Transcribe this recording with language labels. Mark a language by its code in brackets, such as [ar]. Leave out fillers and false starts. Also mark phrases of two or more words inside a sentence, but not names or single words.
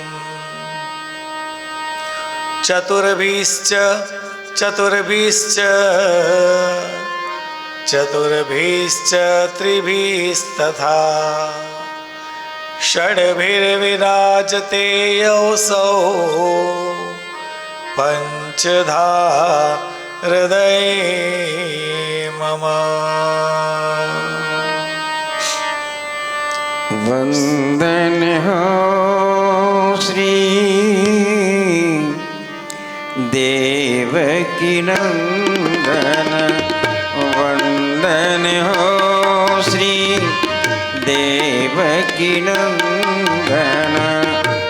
[sa] चतुर्भिश्च चतुर्भिश्च चतुर्भिश्च त्रिभिस्तथा षड्भिर्विराजते योऽसौ पञ्चधा हृदये मम [hi] वंदन हो श्री देवकी नंदन, वंदन हो श्री देवकी नंदन।